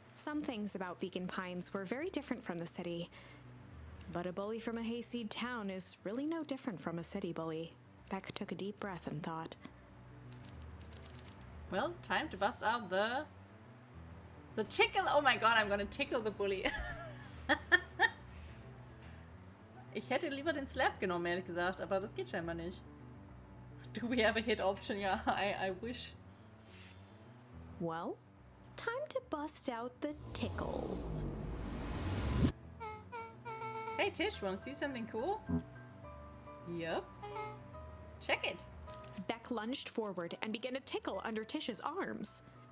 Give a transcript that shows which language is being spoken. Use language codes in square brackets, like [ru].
[en] Some things about Beacon Pines were very different from the city. But a bully from a hayseed town is really no different from a city bully. Beck took a deep breath and thought. Well, time to bust out the tickle. Oh my god, I'm gonna tickle the bully. [de] Ich hätte lieber den Slap genommen, ehrlich gesagt, aber das geht scheinbar nicht. [en] Do we have a hit option? Yeah, I wish. Well, time to bust out the tickles. Hey Tish, wanna see something cool? Yup. Check it. Beck lunged forward and began to tickle under Tish's arms.